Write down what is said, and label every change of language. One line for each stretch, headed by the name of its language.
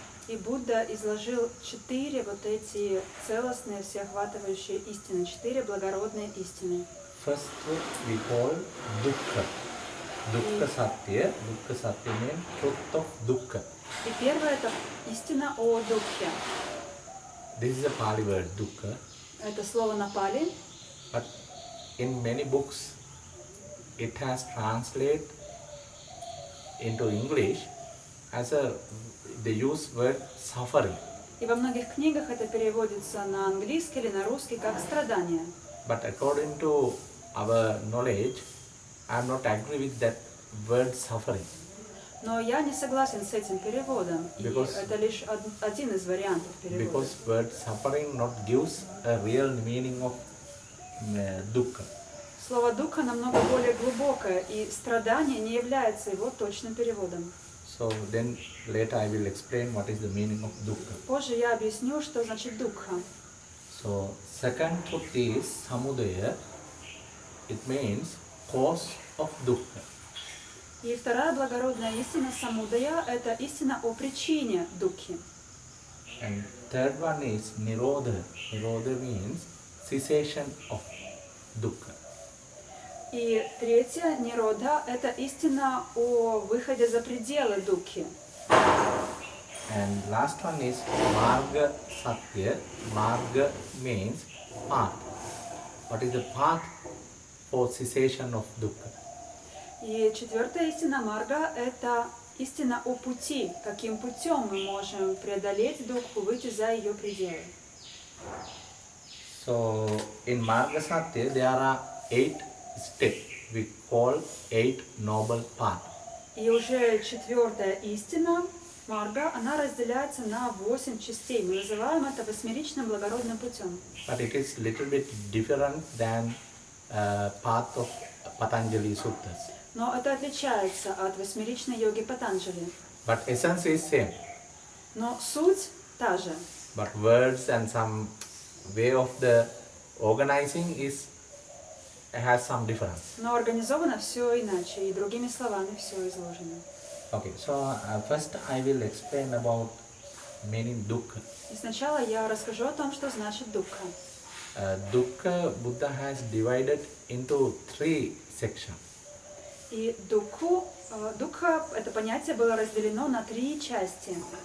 Russian: И Будда изложил 4 вот эти целостные, всеохватывающие истины, 4 благородные истины.
English: First truth we call dukkha. Dukkha satya. Dukkha satya means truth of dukkha.
Russian: И первое это истина о дукхе.
English: This is a Pali word, dukkha.
Russian: Это слово на пали.
English: But in many books it has translated into English as they use word suffering.
Russian: И во многих книгах это переводится на английский или на русский как страдание.
English: But according to our knowledge, I am not agree with that word suffering.
Russian: Но я не согласен с этим переводом, и это лишь один из вариантов перевода.
English: Because word suffering not gives a real meaning of dukkha.
Russian: Слово «дуkkha» намного более глубокое, и страдание не является его точным переводом.
English: So then later I will explain what is the meaning of dukkha.
Russian: Позже я объясню, что значит «дукха».
English: So second truth is samudaya. It means cause of dukkha.
Russian: И вторая благородная истина самудая – это истина о причине дукхи.
English: And third one is nirodha. Nirodha means cessation of dukkha.
Russian: И третья ниродха – это истина о выходе за пределы дукхи.
English: And last one is marga satya. Marga means path. What is the path for cessation of dukkha?
Russian: И четвертая истина марга – это истина о пути, каким путем мы можем преодолеть дукху, выйти за ее пределы.
English: So in marga satya there are 8 steps. We call 8 noble paths.
Russian: И уже четвертая истина марга, она разделяется на 8 частей. Мы называем это восьмеричным благородным путем.
English: But it is little bit different than path of Patanjali Suttas.
Russian: Но это отличается от восьмеричной йоги Патанджали.
English: But essence is same.
Russian: Но суть та же.
English: But words and some way of the organizing has some difference.
Russian: Но организовано все иначе, и другими словами все изложено.
English: Okay, so first I will explain about meaning dukkha.
Russian: И сначала я расскажу о том, что значит дукха.
English: Dukkha, Buddha has divided into 3 sections.
Russian: И дукха, это понятие было разделено на 3 части.